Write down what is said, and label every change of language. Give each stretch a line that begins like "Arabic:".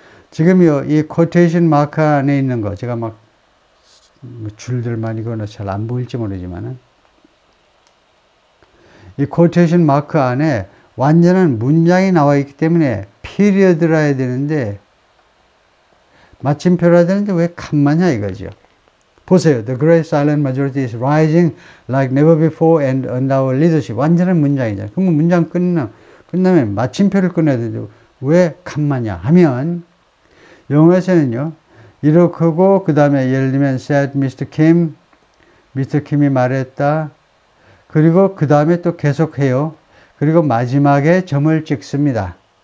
Korean: 지금요, 이 코테이션 마크 안에 있는 거, 제가 막 줄들만 이거는 잘 안 보일지 모르지만은, 이 코테이션 마크 안에 완전한 문장이 나와 있기 때문에 피리어드라 해야 되는데, 마침표라 해야 되는데 왜 칸마냐 이거죠. 보세요.
English: The great silent majority is rising like never before and under our leadership.
Korean: 완전한 문장이잖아요. 그러면 문장 끝나면 마침표를 끊어야 되죠. 왜 칸마냐 하면, 영어에서는요, 이렇게 하고, 그 다음에 예를 들면,
English: said Mr.
Korean: Kim, Mr. Kim이 말했다. 그리고 그 다음에 또 계속해요. 그리고 마지막에 점을 찍습니다.